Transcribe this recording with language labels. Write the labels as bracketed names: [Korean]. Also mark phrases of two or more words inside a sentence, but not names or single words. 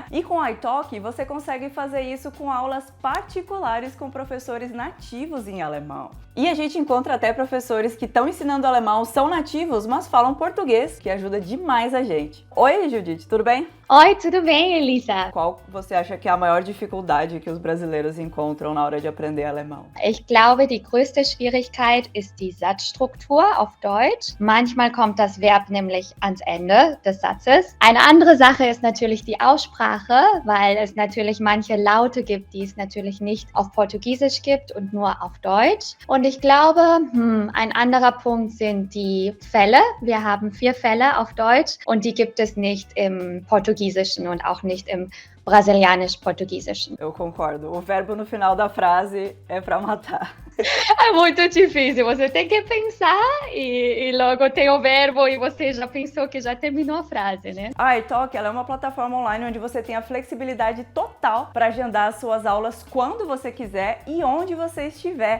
[Portuguese] E com a italki, você consegue fazer isso com aulas particulares com professores nativos em alemão. E a gente encontra até professores que estão ensinando alemão, são nativos, mas falam português, que ajuda demais a gente. Oi, Judith, tudo bem? Oi, tudo bem, Elisa? Qual você acha que é a maior dificuldade que os brasileiros encontram na hora de aprender alemão? [German] Ich glaube, die größte Schwierigkeit ist die Satzstruktur auf Deutsch. Manchmal kommt das Verb nämlich ans Ende des Satzes. Eine andere Sache ist natürlich die Aussprache, weil es natürlich manche Laute gibt, die es natürlich nicht auf Portugiesisch gibt und nur auf Deutsch. Und ich glaube, ein anderer Punkt sind die Fälle. Wir haben 4 Fälle auf Deutsch und die gibt es nicht im Portugiesischen und auch nicht im brasilianisch-portugiesischen. [Portuguese] Eu concordo. O verbo no final da frase é para matar. É muito difícil, você tem que pensar e logo tem o verbo e você já pensou que já terminou a frase, né? A italki, ela é uma plataforma online onde você tem a flexibilidade total para agendar as suas aulas quando você quiser e onde você estiver.